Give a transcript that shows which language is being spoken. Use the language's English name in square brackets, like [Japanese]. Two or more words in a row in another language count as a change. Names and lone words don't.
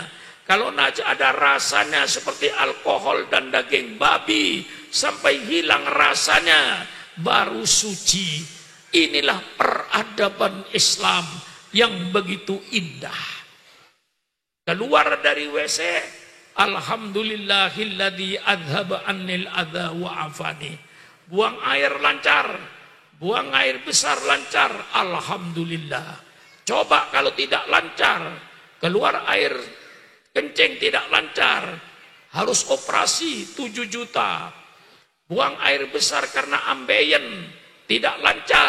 [Indonesian] Kalau najis ada rasanya seperti alkohol dan daging babi, sampai hilang rasanya, baru suci. Inilah peradaban Islam yang begitu indah. Keluar dari WC, [Arabic] الحمد لله الذي أذهب عني الأذى وعافاني. [Indonesian] Buang air lancar, buang air besar lancar, alhamdulillah. Coba kalau tidak lancar, keluar air kencing tidak lancar, harus operasi 7 juta. Buang air besar karena ambeien, tidak lancar.